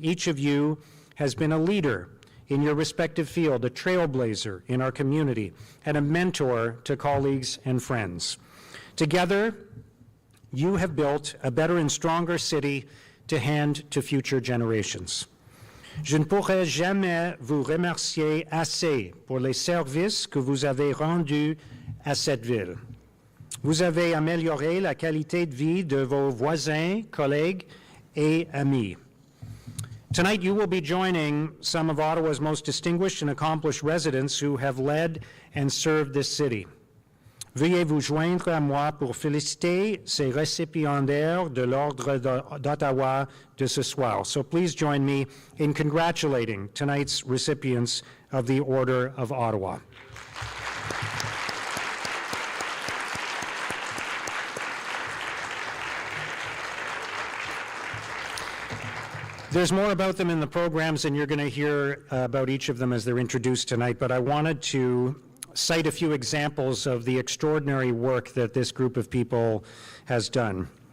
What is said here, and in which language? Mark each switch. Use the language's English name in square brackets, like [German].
[English] Each of you has been a leader in your respective field, a trailblazer in our community, and a mentor to colleagues and friends. Together, you have built a better and stronger city to hand to future generations. [French] Je ne pourrai jamais vous remercier assez pour les services que vous avez rendus à cette ville. Vous avez amélioré la qualité de vie de vos voisins, collègues, et amis. [English] Tonight, you will be joining some of Ottawa's most distinguished and accomplished residents who have led and served this city. [French] Veuillez vous joindre à moi pour féliciter ces récipiendaires de l'Ordre d'Ottawa de ce soir. [English] So please join me in congratulating tonight's recipients of the Order of Ottawa. There's more about them in the programs, and you're going to hear about each of them as they're introduced tonight, but I wanted to cite a few examples of the extraordinary work that this group of people has done.